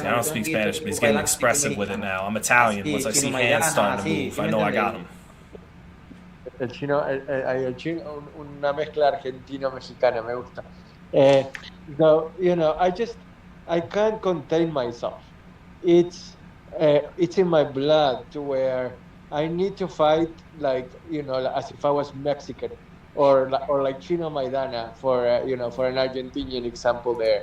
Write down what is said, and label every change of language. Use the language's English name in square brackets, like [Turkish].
[English] See, I don't speak Spanish, but he's getting expressive with it now. I'm Italian. Once I see hands starting to move, I know I got him. [Spanish] El chino, una mezcla argentino-mexicana, me gusta. [English] So, you know, I can't contain myself. It's in my blood to where I need to fight like, you know, as if I was Mexican or like Chino Maidana for an Argentinian example there.